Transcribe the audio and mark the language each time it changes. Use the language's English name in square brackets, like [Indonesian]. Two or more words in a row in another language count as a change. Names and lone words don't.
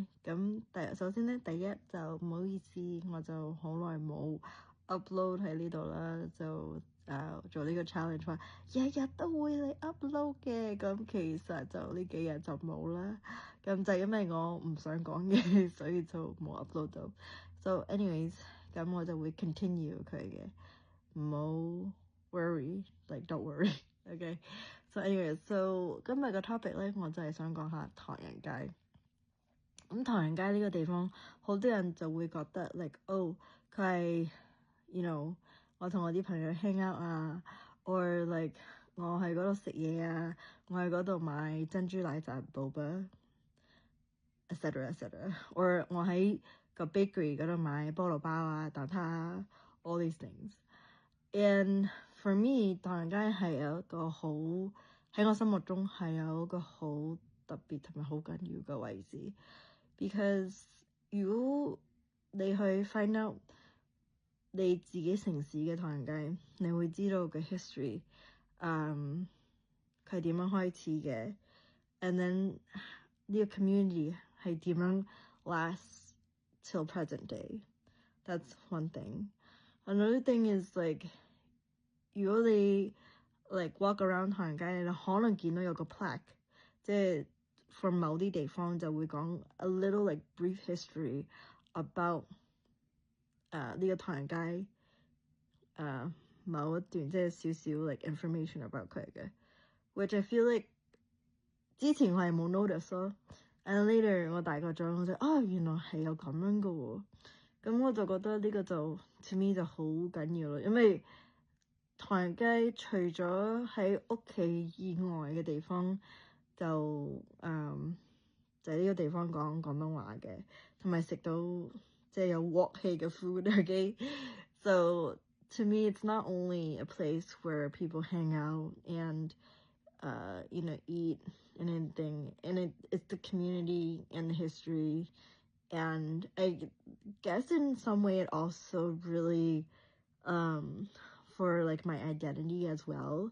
[Cantonese] 咁首先咧，第一就唔好意思，我就好耐冇 [English] upload [Cantonese] 喺呢度啦，就做呢個 challenge 話日日都會嚟 upload 嘅。咁其實就呢幾日就冇啦。咁就因為我唔想講嘅，所以就冇 upload 到。 [English] So anyways， [Cantonese] 咁我就會 continue 佢嘅，唔好 worry， [English] like don't worry。 Okay, so anyways，so [Cantonese] 今日個 topic 咧，我就係想講下唐人街。咁唐人街呢個地方，好多人就會覺得 like，佢係我同我啲朋友 [English] hang out [Cantonese] 啊， [English] or like [Cantonese] 我喺嗰度食嘢啊，我喺嗰度買珍珠奶茶 boba，etc [English] etc，or [Cantonese] 我喺個 bakery 嗰度買菠蘿包啊、蛋撻啊 ， [English] all these things。And for me， [Cantonese] 唐人街係有一個好喺我心目中係有一個好特別同埋好緊要嘅位置。Because 如果你去 [English] find out [Cantonese] 你自己城市嘅唐人街，你會知道嘅 history，佢係點樣開始嘅 ， [English] and then [Cantonese] 呢個 community 係點樣 [English] last till present day。That's one thing。Another thing is like， [Cantonese] 如果你 [English] like walk around [Cantonese] 唐人街，你可能見到有個 plaque， 即係 from 某啲地方就會講 [English] a little like brief history about [Cantonese] 呢個唐人街某一段即係少少 [English] like information about [Cantonese] 佢嘅 ， [English] which I feel like [Cantonese] 之前我係冇 notice 咯， [English] and later [Cantonese] 我大個咗，我就原來係有咁樣嘅喎，咁我就覺得呢個就 [English] to me [Cantonese] 就好緊要咯，因為唐人街除咗喺屋企以外嘅地方，就係呢個地方講廣東話嘅，同埋食到即係有鑊氣嘅 [English] food。Okay，so to me it's not only a place where people hang out and eat and anything, and it's the community and the history, and I guess in some way it also really for like my identity as well.